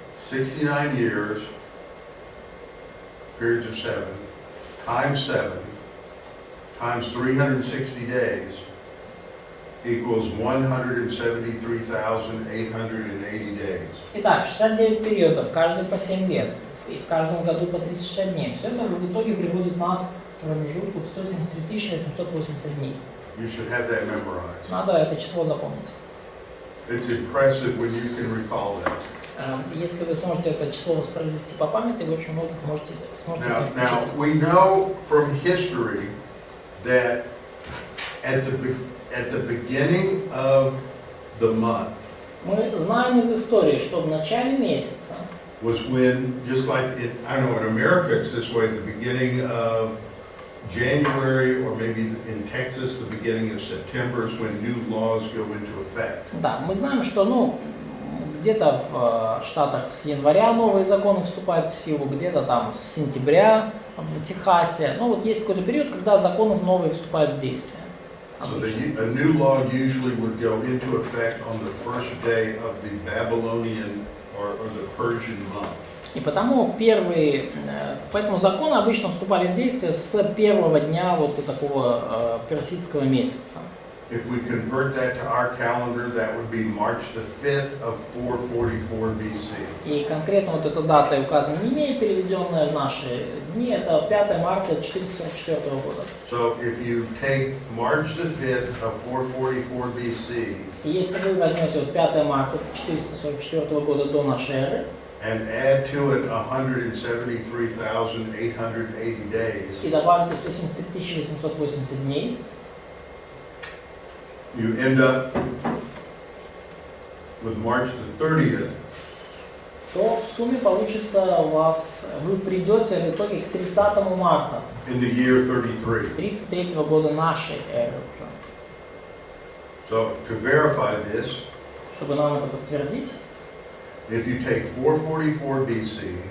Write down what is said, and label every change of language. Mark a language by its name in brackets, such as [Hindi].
[English] 69 years, periods of 7, times 360 days equals 173,880 days. [Russian] Итак, 69 периодов, каждый по 7 лет. И в каждом году по 360 дней. Все это в итоге приводит нас к промежутку в 173 880 дней. [English] You should have that memorized. [Russian] Надо это число запомнить. [English] It's impressive when you can recall that. [Russian] Если вы сможете это число воспроизвести по памяти, вы очень многих сможете этим [English] Now, [Russian] впечатлить. [English] we know from history that at the beginning of the month [Russian] Мы знаем из истории, что в начале месяца, [English] was when, just like I know in America it's this way, the beginning of January, or maybe in Texas, the beginning of September is when new laws go into effect. [Russian] да, мы знаем, что где-то в Штатах с января новые законы вступают в силу, где-то там с сентября в Техасе. Вот есть какой-то период, когда законы новые вступают в действие. [English] So a new law usually would go into effect on the first day of the Babylonian or the Persian month. [Russian] И поэтому законы обычно вступали в действие с первого дня вот такого персидского месяца. [English] If we convert that to our calendar, that would be March the 5th of 444 BC. [Russian] И конкретно вот эта дата указана не имеет, переведенная в наши дни, это 5 марта 444 года. [English] So if you take March the 5th of 444 BC [Russian] И если вы возьмете 5 марта 444 года до нашей эры, [English] and add to it 173,880 days, [Russian] и добавите 173 880 дней, [English] you end up with March the 30th, [Russian] то в сумме получится у вас, вы придете в итоге к 30 марта [English] in the year 33. [Russian] 33 года нашей эры уже. [English] So to verify this, [Russian] Чтобы нам это подтвердить, [English] if you take 444 BC